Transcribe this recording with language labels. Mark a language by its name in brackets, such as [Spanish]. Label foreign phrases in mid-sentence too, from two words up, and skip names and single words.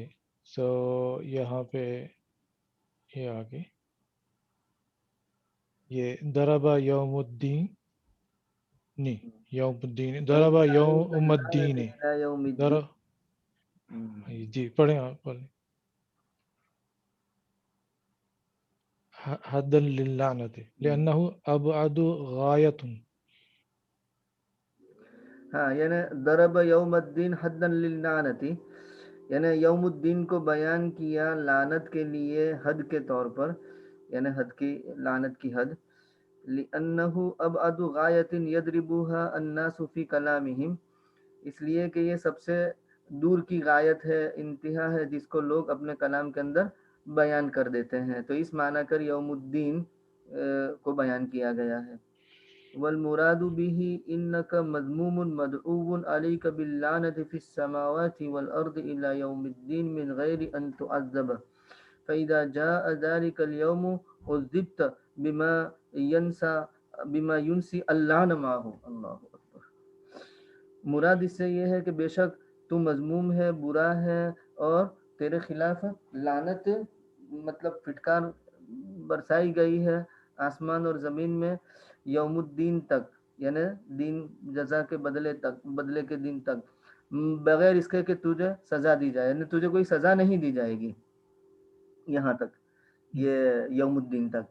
[Urdu] سو یہاں پے یہ آگے یہ [Arabic] ضربا يوم الدين [Urdu] نہیں, [Arabic] يوم الدين ضربا يوم الدين [Urdu] در جی پڑھے آپ پڑھے. [Arabic] حدا للعنة لأنه أبعد غاية. [Urdu] ہاں، یعنی [Arabic] ضرب يوم الدين حدا للعنة, [Urdu] ، یعنی یوم الدین کو بیان کیا لعنت کے لیے حد کے طور پر، یعنی حد کی لعنت کی حد. [Arabic] لأنه أبعد غاية يضربها الناس في كلامهم, [Urdu] ، اس لیے کہ یہ سب سے دور کی غایت ہے، انتہا ہے جس کو لوگ اپنے کلام کے اندر بیان کر دیتے ہیں. تو اس معنی کر یوم الدین کو بیان کیا گیا ہے. [Arabic] والمراد به إنك مذموم مدعو عليك باللعنة في السماوات والأرض إلى يوم الدين من غير أن تعذب فإذا جاء ذلك اليوم عذبت بما ينسى اللعن معه. الله أكبر. [Urdu] مراد اس سے یہ ہے کہ بےشک تو مذموم ہے، برا ہے اور تیرے خلاف لعنت مطلب پھٹکار برسائی گئی ہے آسمان اور زمین میں یوم الدین تک، یعنی دین جزا کے بدلے تک، بدلے کے دن تک، بغیر اس کے کہ تجھے سزا دی جائے، یعنی تجھے کوئی سزا نہیں دی جائے گی یہاں تک، یہ یوم الدین تک.